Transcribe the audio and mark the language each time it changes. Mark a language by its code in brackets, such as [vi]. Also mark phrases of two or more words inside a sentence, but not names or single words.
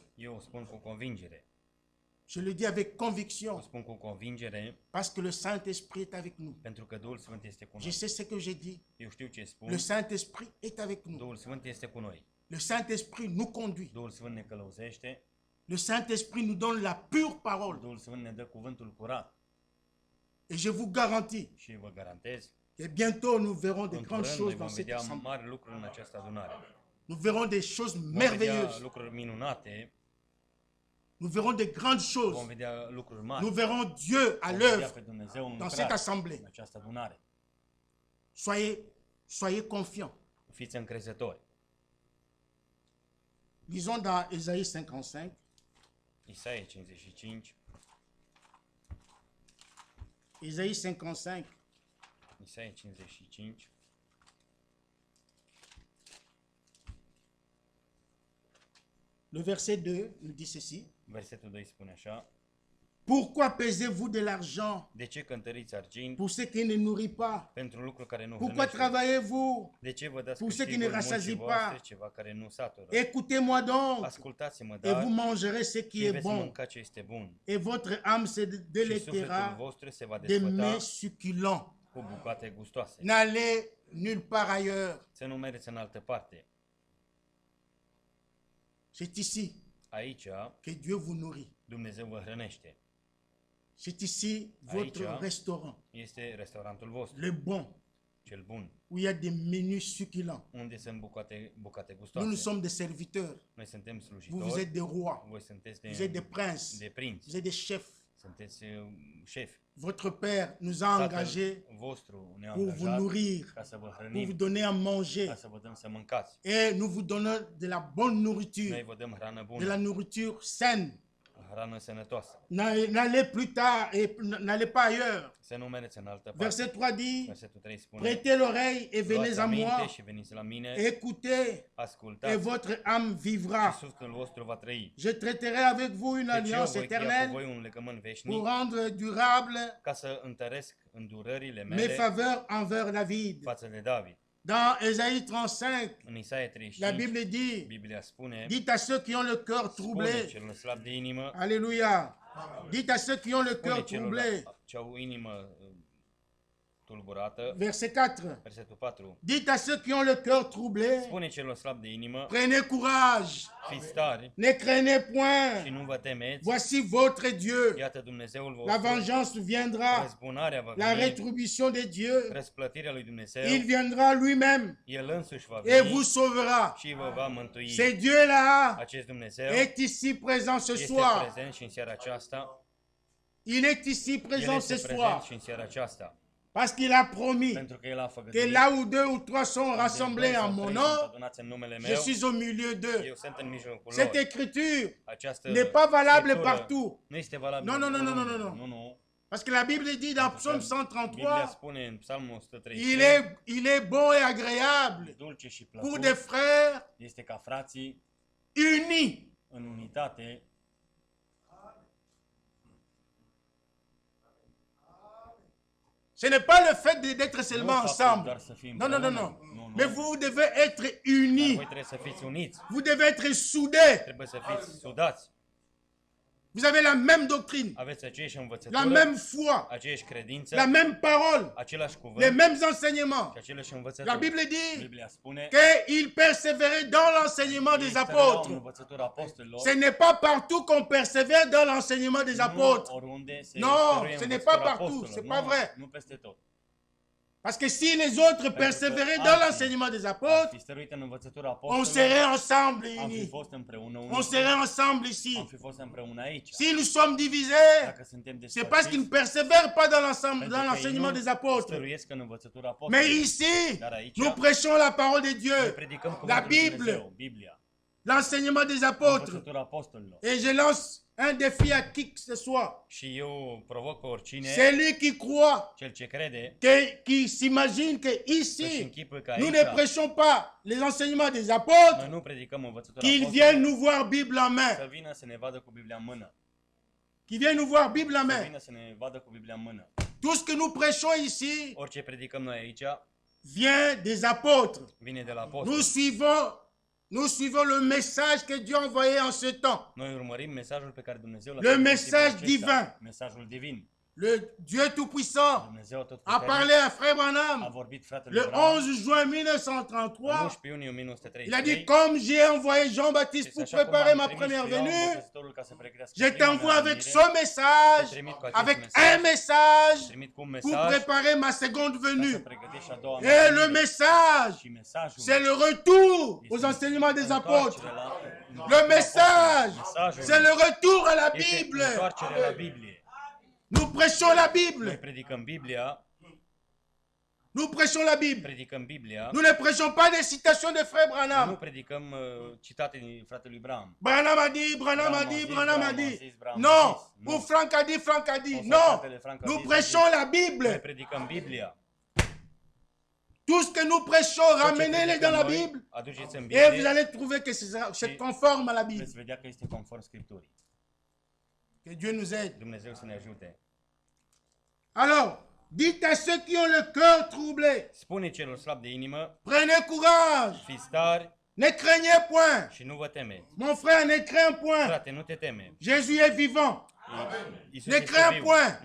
[ro] Eu o spun cu convingere. [fr] Je le dis avec [ro] O [fr] conviction. [ro] spun cu convingere [fr] Parce que le Saint-Esprit est avec nous. [ro] pentru că Duhul Sfânt este cu [fr] Je [ro] noi. [fr] sais ce que j'ai dit. [ro] Eu știu ce spun. [fr] Le Saint-Esprit est avec nous. [ro] Duhul Sfânt este cu noi. [fr] Le Saint-Esprit nous conduit. [ro] Duhul Sfânt ne călăuzește. [fr] Le Saint-Esprit nous donne la pure parole. [ro] Duhul Sfânt ne dă cuvântul curat. [fr] Et je vous garantis [ro] Și vă garantez, [fr] que bientôt nous verrons de [ro] în [fr] grandes [ro] curând noi [fr] choses [ro] vom [fr] dans cette [ro] vedea [fr] assemblée. [ro] mari lucruri în această adunare. [fr] Nous verrons des choses [ro] Vom vedea [fr] merveilleuses. [ro] lucruri minunate. [fr] Nous verrons de grandes [ro] Vom [fr] choses. [ro] vedea lucruri [fr] Nous [ro] mari. [fr] verrons Dieu à [ro] Vom vedea [fr] l'œuvre [ro] pe Dumnezeu în [fr] dans cette [ro] lucrare [fr] assemblée. [ro] în această adunare. [fr] Soyez confiants. [ro] Fiți încrezători. [fr] Lisons dans Ésaïe 55. [ro] Isaia 55. [fr] Ésaïe 55. [ro] Isaia 55. [fr] Le verset 2 nous dit ceci. [ro] Versetul 2 spune așa. [fr] Pourquoi pesez-vous de l'argent [ro] De ce cântăriți argint [fr] pour ce qui ne nourrit pas? [ro] pentru lucruri care nu [fr] Pourquoi [ro] hrănește? [fr] travaillez-vous? [ro] De ce vă dați [fr] pour ceux qui ne [ro] câștigul [fr] rassasient [ro] muncii voastre [fr] pas? [ro] ceva care nu satură? [fr] Écoutez-moi donc, [ro] Ascultați-mă, [fr] et [ro] dar, [fr] vous mangerez ce qui [ro] și [fr] est [ro] veți [fr] bon, [ro] mânca ce este bun. [fr] et votre âme se [ro] Și sufletul [fr] délectera [ro] vostru se va [fr] de [ro] desfăta [fr] mets succulents. [ro] cu bucate gustoase. [fr] N'allez nulle part ailleurs. [ro] Să nu mergeți în altă parte. [fr] C'est ici [ro] Aici [fr] que Dieu vous nourrit. [ro] Dumnezeu vă hrănește. [fr] C'est ici votre [ro] Aici. [fr] restaurant, [ro] Este restaurantul vostru, [fr] le bon, [ro] cel bun, [fr] où il y a des menus succulents. [ro] unde sunt bucate [fr] Nous, nous [ro] gustoase. [fr] sommes des serviteurs. [ro] Noi suntem [fr] Vous, vous [ro] slujitori, [fr] êtes des rois. [ro] voi sunteți [fr] Vous êtes des princes. [ro] de prinți, [fr] Vous êtes des chefs. [ro] sunteți șefi. [fr] Votre Père nous a engagés [ro] Tatăl vostru ne-a [fr] pour vous [ro] angajat [fr] nourrir, [ro] ca să vă [fr] pour vous [ro] hrănim, [fr] donner à manger. [ro] ca să vă dăm să mâncați. [fr] Et nous vous donnons de la bonne [ro] Noi [fr] nourriture, [ro] vă dăm hrană [fr] de la [ro] bună, [fr] nourriture saine. [ro] hrană sănătoasă. [fr] N'allez plus tard et n'allez pas ailleurs. [ro] Să nu mergeți în altă parte. [fr] Verset 3 dit, [ro] Versetul 3 spune, [fr] prêtez l'oreille et venez [ro] luați [fr] à [ro] aminte [fr] moi, [ro] și veniți la mine, [fr] écoutez et [ro] ascultați [fr] votre âme [ro] și [fr] vivra. [ro] sufletul vostru va trăi. [fr] Je traiterai avec vous une [ro] Deci eu [fr] alliance [ro] voi crea cu [fr] éternelle [ro] voi un legământ [fr] pour [ro] veșnic [fr] rendre durable [ro] ca să întăresc îndurările [fr] mes [ro] mele [fr] faveurs envers David. [ro] față de David. [fr] Dans Ésaïe 35, [ro] În Isaia [fr] la [ro] 35, [fr] Bible dit, [ro] Biblia spune, [fr] dites à ceux qui ont le cœur [ro] spune [fr] troublé, [ro] celor slabi de inimă, [fr] alléluia, dites à ceux qui ont le [ro] spune [fr] cœur [ro] celor [fr] troublé, [ro] ce au inimă tulburată, [fr] verset 4, [ro] versetul 4, [fr] dites à ceux qui ont le cœur troublé, [ro] spune celor slabi de inimă, [fr] prenez courage, [ro] fiți tari [fr] ne craignez [ro] și [fr] point, [ro] nu vă temeți, [fr] voici votre Dieu, [ro] iată Dumnezeul [fr] la [ro] vostru, [fr] vengeance viendra, [ro] răzbunarea va [fr] la [ro] veni, [fr] rétribution de Dieu, [ro] răsplătirea lui Dumnezeu, [fr] il viendra lui-même [ro] El însuși va [fr] et [ro] veni [fr] vous sauvera. [ro] și vă va mântui. [fr] Ce Dieu-là [ro] Acest Dumnezeu [fr] est ici présent ce [ro] este [fr] soir. [ro] prezent și în seara aceasta, [fr] Il est ici [ro] El [fr] présent ce [ro] este prezent [fr] soir [ro] și în seara aceasta, [fr] parce qu'il a promis [ro] pentru că El a [fr] que [ro] făgăduit [fr] là où deux ou trois sont [ro] unde [fr] rassemblés [ro] doi [fr] en [ro] sau [fr] mon [ro] trei [fr] nom, [ro] sunt adunați în numele [fr] je [ro] meu, [fr] suis au milieu d'eux. [ro] eu sunt în mijlocul [fr] Cette [ro] lor. [fr] écriture [ro] Această [fr] n'est pas valable [ro] scriptură [fr] partout. [ro] nu este valabilă. [fr] Non, non, non, non, [ro] oriunde. [fr] non, non. [ro] Nu, nu. [fr] Parce que la Bible dit dans Psaume [ro] Biblia [fr] 133, [ro] spune în Psalmul 103, [fr] il est bon et agréable [ro] dulce și [fr] pour [ro] plăcut [fr] des frères [ro] este ca frații [fr] unis. [ro] în unitate [fr] Ce n'est pas le fait d'être [ro] nu [fr] seulement [ro] faptul [fr] ensemble. [ro] doar să fim [fr] Non, non, non, [ro] împreună. [fr] non. [ro] Nu, nu. [fr] Mais vous devez être [ro] Dar [fr] unis. [ro] voi trebuie să fiți uniți, [fr] Vous devez être soudés. [ro] trebuie să fiți sudați, [fr] Vous avez la même doctrine, [ro] aveți aceeași [fr] la [ro] învățătură, [fr] même foi, [ro] aceeași credință, [fr] la même parole, [ro] același [fr] les [ro] cuvânt [fr] mêmes enseignements. [ro] și aceleași [fr] La [ro] învățături. [fr] Bible dit [ro] Biblia spune [fr] qu'il persévérait dans l'enseignement des [ro] în [fr] apôtres. [ro] învățătura apostolilor, [fr] Ce n'est pas partout qu'on persévère dans l'enseignement des [ro] nu [fr] apôtres. [ro] oriunde se [fr] Non, [ro] stăruie [fr] ce n'est [ro] învățătura [fr] pas partout, [ro] apostolilor. [fr] c'est [ro] Nu, [fr] pas vrai. [ro] Nu peste tot. [fr] Parce que si les autres persévéraient dans l'enseignement des [ro] Ar [fr] apôtres, [ro] fi stăruit în învățătura [fr] on [ro] apostolilor, [fr] serait ensemble [ro] am fi [fr] unis. [ro] fost împreună [fr] On [ro] unii, [fr] serait ensemble [ro] am [fr] ici. [ro] fi fost împreună aici. [fr] Si nous sommes divisés, [ro] Dacă suntem [fr] c'est parce qu'ils ne [ro] despărțiți, [fr] persévèrent pas dans l'ensemble, [ro] pentru [fr] dans [ro] că ei [fr] l'enseignement [ro] nu [fr] des apôtres. [ro] stăruiesc în învățătura [fr] Mais [ro] apostolilor. [fr] ici, [ro] Dar aici, [fr] nous prêchons la parole de [ro] noi [fr] Dieu, [ro] predicăm [fr] la [ro] cuvântul lui [fr] Bible, [ro] Dumnezeu, Biblia, [fr] l'enseignement des apôtres. [ro] învățătura apostolilor. [fr] Et je lance un défi à qui que ce soit. [ro] Și eu provoc pe oricine, [fr] Celui qui croit, [ro] cel ce crede, [fr] qui s'imagine que [ro] să-și [fr] ici, [ro] închipă că [fr] nous ne [ro] aici [fr] prêchons pas les enseignements des [ro] noi [fr] apôtres, [ro] nu predicăm învățătura [fr] qu'ils viennent [ro] apostolilor, [fr] nous voir Bible en main. [ro] să vină să ne vadă cu Biblia în mână. [fr] Qu'ils viennent nous voir Bible en [ro] Să [fr] main. [ro] vină să ne vadă cu Biblia în mână. [fr] Tout ce que nous prêchons ici [ro] Orice predicăm noi aici [fr] vient des apôtres. [ro] vine de la apostol. [fr] Nous suivons le message que Dieu a envoyé en ce temps. [ro] Noi urmărim mesajul pe care Dumnezeu l-a [fr] Le [ro] trimis în [fr] mesaj [ro] timpul acesta, [fr] divin. [ro] mesajul divin. [fr] Le Dieu Tout-Puissant [ro] Dumnezeu [fr] a [ro] Atotputernic [fr] parlé à Frère [ro] a [fr] Branham [ro] vorbit fratelui [fr] le [ro] Branham [fr] 11 juin [ro] în [fr] 1933. [ro] 11 iunie [fr] Il a [ro] 1933. [fr] dit, comme j'ai envoyé Jean-Baptiste [ro] Și [fr] pour [ro] așa cum [fr] préparer [ro] am [fr] ma [ro] trimis [fr] première [ro] pe Ioan [fr] venue, [ro] Botezătorul ca să pregătească [fr] je [ro] prima [fr] t'envoie [ro] mea [fr] avec [ro] venire, [fr] son message, [ro] te trimit cu acest [fr] avec [ro] mesaj, [fr] un message [ro] trimit cu un [fr] pour [ro] mesaj [fr] préparer ma seconde [ro] ca să [fr] venue. [ro] pregătești și a doua [fr] Et [ro] mea [fr] le [ro] venire. [fr] message, [ro] Și mesajul [fr] c'est le retour aux enseignements des apôtres. Le message, c'est le retour à la Bible. [ro] Întoarcerea la Biblie. [fr] Nous prêchons la [ro] Noi [fr] Bible. [ro] predicăm Biblia, [fr] Nous prêchons la Bible. [ro] predicăm Biblia, [fr] Nous ne prêchons pas des citations de Frère [ro] nu [fr] Branham. [ro] predicăm citate din fratelui Branham. [fr] Branham a dit, Branham a dit, Branham a dit. Non. Ou Franck a dit, Franck a dit. Non. Nous prêchons la [ro] Noi [fr] Bible. [ro] predicăm Biblia. [fr] Tout ce que nous prêchons, ramenez-les dans la Bible. [ro] Aduceți în [fr] Et [ro] Biblie, [fr] vous allez trouver que c'est conforme à la Bible. [ro] veți vedea că este conform Scripturii. [fr] Que Dieu nous aide. [ro] Dumnezeu să ne ajute. [fr] Alors, dites à ceux qui ont le cœur troublé, [ro] Spune celor slabi de inimă, [fr] prenez courage, [ro] fiți tari [fr] ne craignez point. [ro] și nu vă temeți. [fr] Mon frère, ne crains point. [ro] Frate, nu te teme. [fr] Jésus est vivant. [ro] Iisus [fr] Ne [ro] este [fr] crains [ro] viu. [fr] point.